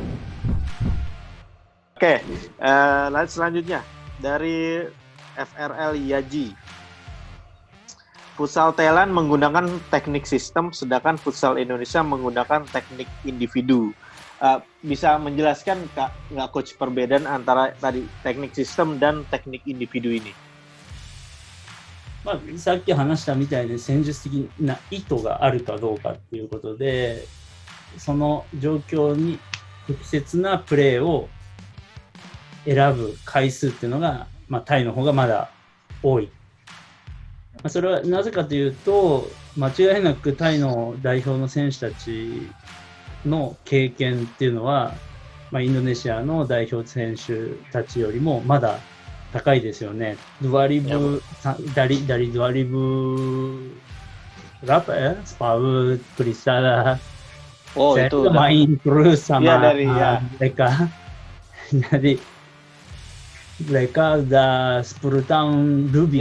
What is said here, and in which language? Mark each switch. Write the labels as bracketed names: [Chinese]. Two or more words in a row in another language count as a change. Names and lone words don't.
[Indonesian] Oke, selanjutnya dari FRL Yaji. Futsal Thailand menggunakan teknik sistem, sedangkan futsal Indonesia menggunakan teknik individu. Bisa menjelaskan nggak coach perbedaan antara tadi teknik sistem dan teknik individu ini? [Japanese] さっき話したみたいに戦術的な意図があるかどうかっていうことで、その状況に適切なプレーを選ぶ回数っていうのが、タイの方がまだ多い。それはなぜかというと、間違いなくタイの代表の選手たちの経験っていうのは、インドネシアの代表選手たちよりもまだ高いですよね。 [Indonesian] dari 2000 berapa ya? Spaut, Priscilla. Oh, saya itu main terus sama mereka. Jadi mereka udah 10 tahun lebih